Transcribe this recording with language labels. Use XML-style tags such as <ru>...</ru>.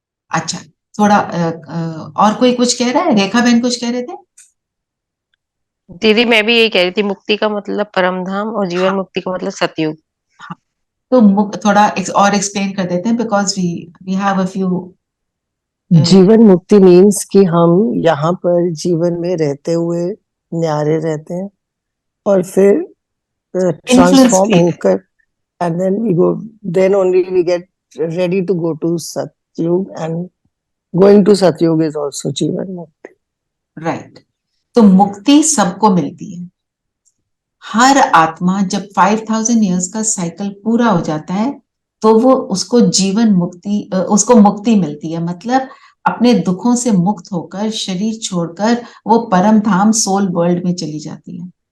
<hi>अच्छा, थोड़ा और कोई कुछ कह रहा है? रेखा बहन कुछ कह रहे थे? दीदी मैं भी यही कह रही थी, मुक्ति का मतलब परम धाम और जीवन हाँ, मुक्ति का मतलब सतयुग। हाँ। तो थोड़ा और एक्सप्लेन कर देते हैं,</hi> <en>Because we have a few.</en> <hi>जीवन मुक्ति मीन्स कि हम यहाँ पर जीवन में रहते हुए न्यारे रहते हैं और फिर ट्रांसफॉर्म होकर</hi> <en>and then we go, then only we get ready to go to Satyug, and going to Satyug is also Jivan Mukti.</en> <hi>Right. तो मुक्ति सबको मिलती है। हर आत्मा जब 5000 ईयर्स का साइकिल पूरा हो जाता है तो वो उसको जीवन मुक्ति, उसको मुक्ति मिलती है। मतलब अपने दुखों से मुक्त होकर, शरीर छोड़कर वो परम धाम सोल वर्ल्ड में चली जाती है।</hi>